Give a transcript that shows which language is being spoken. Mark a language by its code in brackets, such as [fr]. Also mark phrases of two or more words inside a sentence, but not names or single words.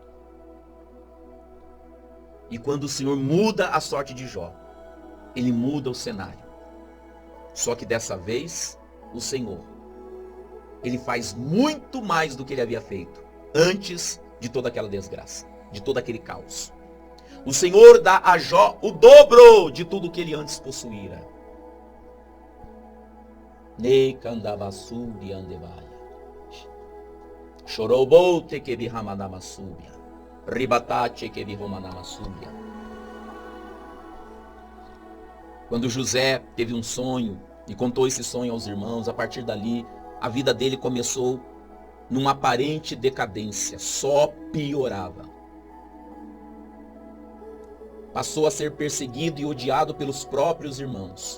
[pt] E quando o Senhor muda a sorte de Jó, Ele muda o cenário. Só que dessa vez, o Senhor, Ele faz muito mais do que Ele havia feito antes de toda aquela desgraça, de todo aquele caos. O Senhor dá a Jó o dobro de tudo que ele antes possuíra. Nekandavassuri andevaia. Chorobote que bihamanamasubia. Ribatate que bihamanamasubia. Quando José teve um sonho e contou esse sonho aos irmãos, a partir dali, a vida dele começou numa aparente decadência, só piorava. Passou a ser perseguido e odiado pelos próprios irmãos.